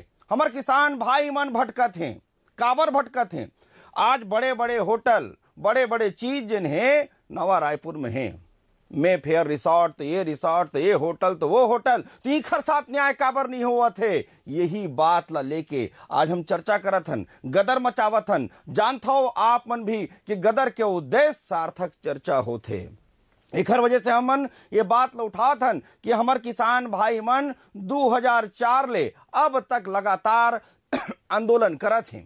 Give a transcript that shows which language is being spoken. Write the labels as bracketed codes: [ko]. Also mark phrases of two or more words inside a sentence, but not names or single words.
[hne] हमारे किसान भाई मन भटकत हैं। काबर भटकत हैं? आज बड़े बड़े होटल, बड़े बड़े चीज जिन्हें नवा रायपुर में है। मे फेयर रिसोर्ट, तो ये रिसोर्ट, तो ये होटल, तो वो होटल, तो इखर साथ न्याय काबर नहीं हुआ थे। यही बात ला लेके आज हम चर्चा करत हन, गदर मचावत हन। जानता हो आप मन भी कि गदर के उद्देश्य सार्थक चर्चा होते। एकर वजह से हमन ये बात ला उठात हन कि हमार किसान भाई मन 2004 ले अब तक लगातार आंदोलन करत हैं।